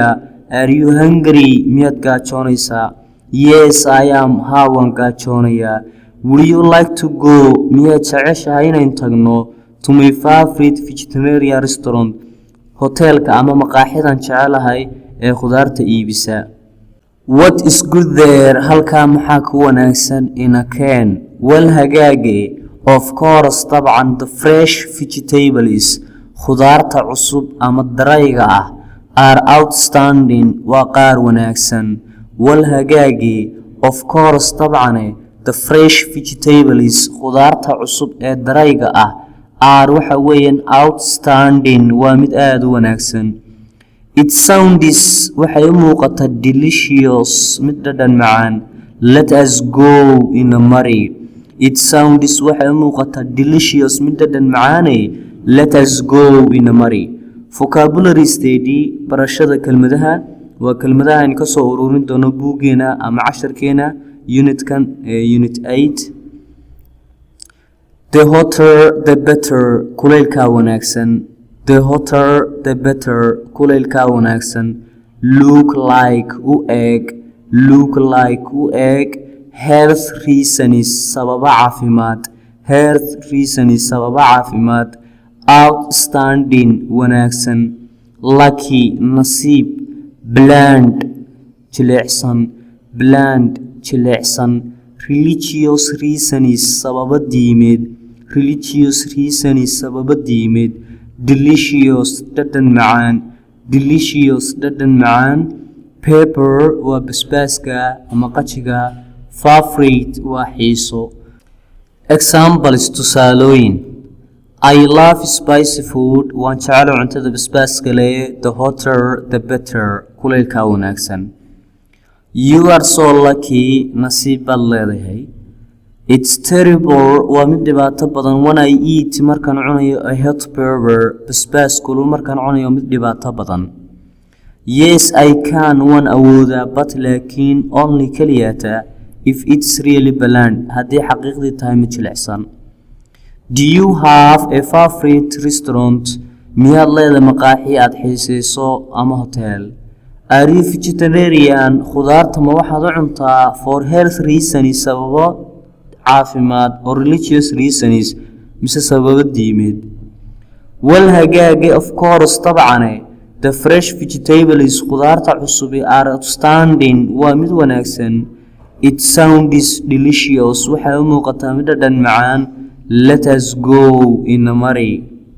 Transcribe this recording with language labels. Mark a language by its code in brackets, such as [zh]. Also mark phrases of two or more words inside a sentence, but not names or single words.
[en] Are you hungry? [so] Miyaad gaajoonaysaa? [en] Yes, I am. [so] Haa, waan gaajoonaya. [en] Would you like to go? [so] Miyaad jeceshahay inayn tagno [en] to my favorite vegetarian restaurant, [so] hotelka ama maqaaxidan jecelahay ee khudaarta iibisa. [en] What is good there? [so] Halkaa maxaa ku wanaagsan [en] in a can? [so] Well hagaage, [en] of course [so] طبعا [en] the fresh vegetables [so] khudaarta cusub ama darayga ah [en] are outstanding [so] waa qaar wanaagsan. Well hagaage, [en] of course [so] طبعا [en] the fresh vegetables [so] khudaarta cusub ee darayga ah are waxa weeyaan outstanding waa mid aad u wanaagsan. [en] It sounds [so] waxay u muuqataa delicious mid dhadhan macaan. [en] Let us go in a murray. It sounds [so] waxay u muuqataa [en] delicious [so] mid dhadhan macaane. [en] Let us go in a murray. Vocabulary study [so] barashada kelmadaha waa kelmadaha aan ka soo ururin doono buuggeena ama casharkeena unitkan unit 8. [en] The hotter the better [so] kulaylka wanaagsan. [en] The hotter the better [so] kulaylka wanaagsan. [en] Look like [so] u eg. [en] Look like [so] u eg. [en] Health reasons [so] sababa caafimaad. [en] Health reasons [so] sababa caafimaad. [en] Outstanding wanaagsan. Lucky nasiib. Bland jilicsan. Bland jilicsan. Religious reasons [so] sababa diimeed. [en] Religious reasons [so] sababa diimeed. [en] Delicious [so] dhadhan macaan. [en] Delicious [so] dhadhan macaan. Pepper waa basbaaska ama qajiga. Favorite waa xiiso. Examples tusaalooyin. [en] I love spicy food. [so] Waan jecel cuntada basbaaska leh. [en] The hotter the better [so] kulaylka wanaagsan. [en] You are so lucky. [so] Nasiib baad leedahay. [en] It's terrible [so] waa mid dhibaato badan [en] when I eat [so] markaan cunayo [en] a hot pepper [so] basbaas kulul markaan cunayo mid dhibaato badan. [en] Yes, I can [so] waan awoodaa [en] but laakiin only keliyata if it's really bland [so] haddii xaqiiqdii tahay mid jilicsan. [en] Do you have a favorite restaurant? [so] Miyaad leedahay maqaaxi aad xiisayso ama hotel? [en] Are you vegetarian? [so] Khudaarta ma waxaad u cuntaa [en] for health reasons [so] sababo caafimaad [en] or religious reasons [so] mise sababo diimeed. [en] Well hagaage, of course طبعا the fresh vegetables [so] khudaarta cusub [en] are outstanding [so] waa mid wanaagsan. [en] It sounds delicious [so] waxay u muuqataa mid dhadhan macaan. [en] Let us go in a murray.